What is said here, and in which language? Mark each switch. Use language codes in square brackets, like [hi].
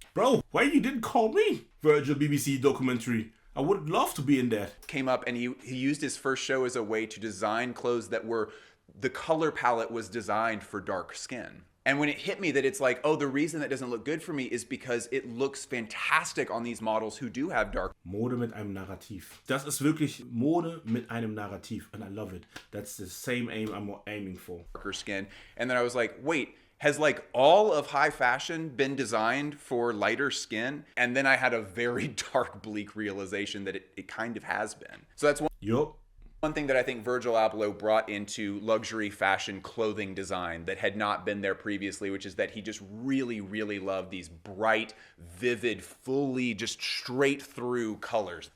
[en] Bro, why you didn't call me? Virgil BBC documentary. I would love to be in that. Came up and he used his first show as a way to design clothes that were, the color palette was designed for dark skin. And when it hit me that it's like, oh, the reason that doesn't look good for me is because it looks fantastic on these models who do have dark. [de] Mode mit einem Narrativ. Das ist wirklich Mode mit einem Narrativ. [en] And I love it. That's the same aim I'm aiming for. Darker skin. And then I was like, wait, has like all of high fashion been designed for lighter skin? And then I had a very dark, bleak realization that it kind of has been. So that's one thing that I think Virgil Abloh brought into luxury fashion clothing design that had not been there previously, which is that he just really, really loved these bright, vivid, fully just straight through colors.